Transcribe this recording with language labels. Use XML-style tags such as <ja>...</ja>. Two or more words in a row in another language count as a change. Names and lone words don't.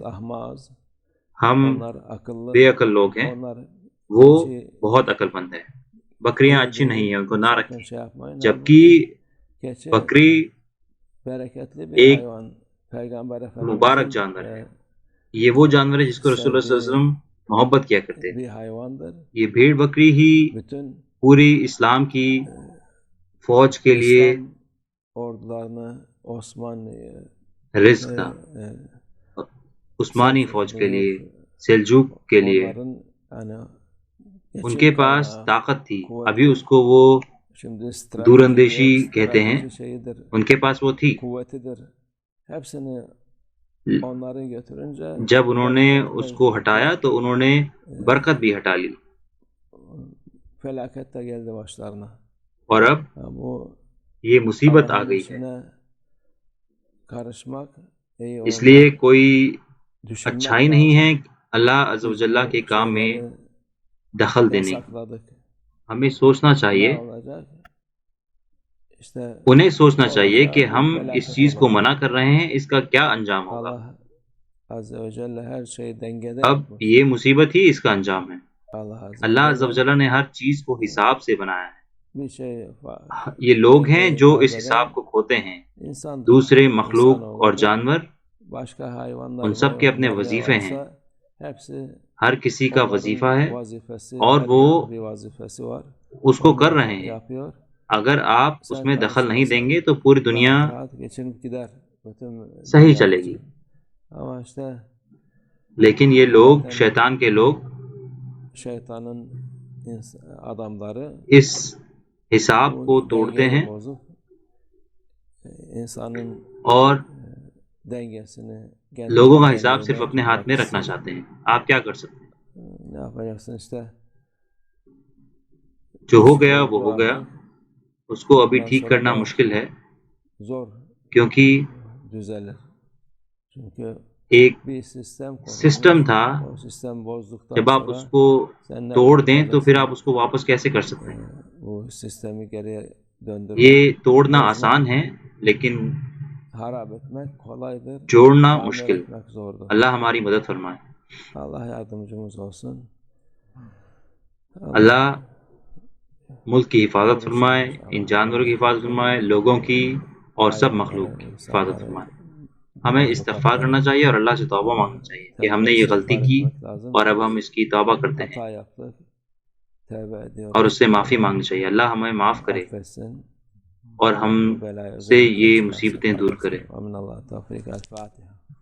<ur>ہم بے عقل لوگ ہیں، وہ بہت عقل مند ہیں. بکریاں اچھی نہیں ہیں، ان کو نہ رکھیں. جبکہ بکری ایک مبارک جانور ہے. یہ وہ جانور ہے جس کو رسول اللہ</ur> <ar>صلی اللہ علیہ وسلم</ar> <ur>محبت کیا کرتے تھے.</ur> <tr>bir hayvandır.</tr> <ur>یہ بھیڑ بکری ہی</ur> <tr>Bütün</tr> <ur>پوری اسلام کی فوج کے لیے</ur> <tr>İslam ordularını Osmanlı'yı</tr> <ur>رزق تھا، عثمانی فوج کے لیے، سلجوق کے لیے.</ur> <tr>onların yani</tr> <ur>ان کے</ur> <tr>geçim</tr> <ur>پاس</ur> <tr>kaynağı,</tr> <ur>طاقت تھی.</ur> <tr>kuvveti,</tr> <ur>ابھی اس کو وہ</ur> <tr>şimdi</tr> <ur>دور اندیشی</ur> <tr>stratejidir,</tr> <ur>کہتے ہیں،</ur> <tr>strateji şeyidir,</tr> <ur>ان کے پاس وہ تھی.</ur> <tr>kuvvetidir. Hepsini onları götürünce</tr> <ur>جب انہوں نے اس کو ہٹایا تو انہوں نے برکت بھی ہٹا لی.</ur> <tr>felaket de geldi başlarına.</tr> <ur>اور اب</ur> <tr>Ha, bu</tr> <ur>یہ مصیبت آ</ur> <tr>Allah'ın</tr> <ur>گئی ہے.</ur> <tr>işine karışmak, iyi</tr> <ur>اس لیے</ur> <tr>olmak,</tr> <ur>کوئی</ur> <tr>düşünmek</tr> <ur>اچھائی نہیں</ur> <tr>lazım.</tr> <ur>ہے</ur> <ar>اللہ عز و</ar> <tr>Biz</tr> <ur>جل</ur> <tr>bu</tr> <ur>کے کام میں</ur> <tr>şeyleri</tr> <ur>دخل دینے کی.</ur> <tr>yasakladık.</tr> <ur>ہمیں سوچنا چاہیے،</ur> <tr>Ne olacak? İşte</tr> <ur>انہیں سوچنا چاہیے</ur> <tr>olacağı</tr> <ur>کہ</ur> <tr>bir</tr> <ur>ہم اس</ur> <tr>felaket</tr> <ur>چیز کو</ur> <tr>olacak.</tr> <ur>منع کر رہے ہیں، اس کا کیا انجام ہوگا.</ur> <ar>الله عز وجل</ar> <tr>her şeyi dengede</tr> <ur>اب</ur> <tr>yapmış.</tr> <ur>یہ مصیبت ہی اس کا انجام ہے.</ur> <ar>الله عز</ar> <ur>اللہ</ur> <tr>ve</tr> <ar>عز و</ar> <tr>Celle</tr> <ur>جل نے ہر چیز کو حساب سے بنایا ہے.</ur> <tr>bir şey</tr> <ur>یہ لوگ ہیں</ur> <tr>dengeyi</tr> <ur>جو اس</ur> <tr>kaybeden</tr> <ur>حساب کو کھوتے ہیں.</ur> <tr>insandır.</tr> <ur>دوسرے مخلوق</ur> <tr>İnsanoğludur.</tr> <ur>اور جانور،</ur> <tr>Başka hayvanlar</tr> <ur>ان سب کے</ur> <tr>var,</tr> <ur>اپنے</ur> <tr>nerede</tr> <ur>وظیفے ہیں.</ur> <tr>varsa hepsi</tr> <ur>ہر کسی کا وظیفہ</ur> <tr>onların</tr> <ur>ہے</ur> <tr>vazifesi,</tr> <ur>اور</ur> <tr>her</tr> <ur>وہ</ur> <tr>birinin bir vazifesi var.</tr> <ur>اس کو</ur> <tr>Onu</tr> <ur>کر رہے ہیں.</ur> <tr>yapıyor.</tr> <ur>اگر آپ اس</ur> <tr>Sen</tr> <ur>میں دخل نہیں دیں</ur> <tr>karışmasan</tr> <ur>گے تو پوری دنیا</ur> <tr>rahat rahat geçinip gider. Bütün</tr> <ur>صحیح</ur> <tr>dünya</tr> <ur>چلے گی.</ur> <tr>için. Ama işte</tr> <ur>لیکن یہ لوگ،</ur> <tr>zaten</tr> <ur>شیطان کے لوگ،</ur> <tr>şeytanın adamları</tr> <ur>اس حساب کو</ur> <tr>bu</tr> <ur>توڑتے</ur> <tr>dengeyi</tr> <ur>ہیں</ur> <tr>bozup insanın</tr> <ur>اور</ur> <tr>dengesini</tr> <ur>لوگوں</ur> <tr>kendi</tr> <ur>کا حساب صرف</ur> <tr>dengede</tr> <ur>اپنے ہاتھ</ur> <tr>tutmak</tr> <ur>میں رکھنا</ur> <tr>istiyor.</tr> <ur>چاہتے ہیں. آپ کیا کر سکتے ہیں؟</ur> <tr>Ne yapacaksın işte?</tr> <ur>جو ہو</ur> <tr>İş</tr> <ur>گیا وہ</ur> <tr>oldu</tr> <ur>ہو گیا،</ur> <tr>artık.</tr> <ur>اس کو ابھی</ur> <tr>Bundan</tr> <ur>ٹھیک</ur> <tr>sonra</tr> <ur>کرنا</ur> <tr>da</tr> <ur>مشکل ہے،</ur> <tr>zor</tr> <ur>کیونکہ</ur> <tr>düzelir. Çünkü</tr> <ur>ایک</ur> <tr>bir sistem</tr> <ur>سسٹم</ur> <tr>kurulmuş.</tr> <ur>تھا.</ur> <tr>O sistem bozduktan</tr> <ur>جب آپ اس</ur> <tr>sonra</tr> <ur>کو</ur> <tr>sen ne</tr> <ur>توڑ دیں تو پھر</ur> <tr>yapacaksın?</tr> <ur>آپ اس کو واپس کیسے کر سکتے ہیں؟</ur> <tr>Bu sistemi geriye döndürmek,</tr> <ur>یہ توڑنا</ur> <tr>bozmak,</tr> <ur>آسان ہے لیکن</ur> <tr>harap etmek kolaydır.</tr> <ur>جوڑنا</ur> <tr>Tamir</tr> <ur>مشکل.</ur> <tr>etmek zordur.</tr> <ur>اللہ ہماری مدد فرمائے.</ur> <tr>Allah yardımcımız olsun.</tr> <ur>اللہ ملک کی حفاظت</ur> <tr>korusun.</tr> <ur>فرمائے، ان جانوروں کی حفاظت فرمائے، لوگوں کی اور سب</ur> <tr>Hayvanları,</tr> <ur>مخلوق کی حفاظت</ur> <tr>insanları,</tr> <ur>فرمائے. ہمیں استغفار</ur> <tr>mahlukatları</tr> <ur>کرنا چاہیے اور اللہ سے توبہ مانگنا چاہیے کہ ہم نے یہ غلطی</ur> <tr>istiğfar</tr> <ur>کی</ur> <tr>etmek lazım.</tr> <ur>اور اب ہم اس کی توبہ کرتے ہیں</ur> <tr>Hata yaptık. Tevbe ediyoruz.</tr> <ur>اور اس سے معافی مانگنی چاہیے. اللہ ہمیں معاف کرے</ur> <tr>Affetsin.</tr> <ur>اور ہم</ur> <tr>Bu belayı</tr> <ur>سے</ur> <tr>üzerimize</tr> <ur>یہ</ur> <tr>çıkarsın</tr> <ur>مصیبتیں دور کرے.</ur> <tr>kardeşlerim. Amin Allah tevfik el Fatiha.</tr>